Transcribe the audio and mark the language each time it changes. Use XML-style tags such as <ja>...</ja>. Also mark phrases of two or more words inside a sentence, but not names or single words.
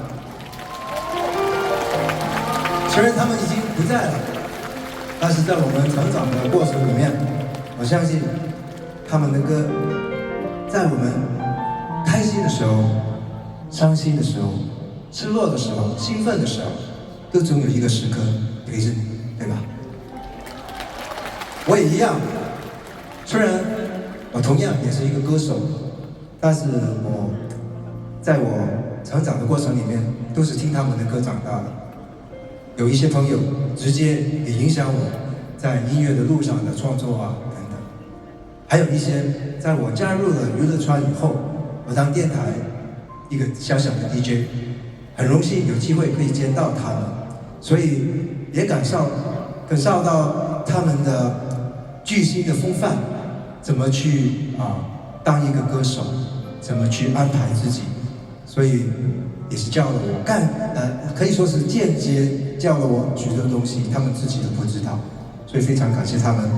<zh>雖然他們已經不在了，但是在我們成長的過程裡面，我相信他們的歌，在我們開心的時候、傷心的時候、失落的時候、興奮的時候，都總有一個時刻陪着你，對吧？我也一樣，雖然我同樣也是一個歌手，但是在我成長的過程裡面，都是聽他們的歌長大的。有一些朋友直接也影響我在音樂的路上的創作啊等等，還有一些在我加入了娛樂圈以後，我當電台一個小小的 DJ， 很荣幸有机会可以见到他们，所以也感受到他们的巨星的风范，怎么去当一个歌手，怎么去安排自己，所以也是教了我可以说是间接教了我许多东西，他们自己都不知道，所以非常感谢他们。</zh>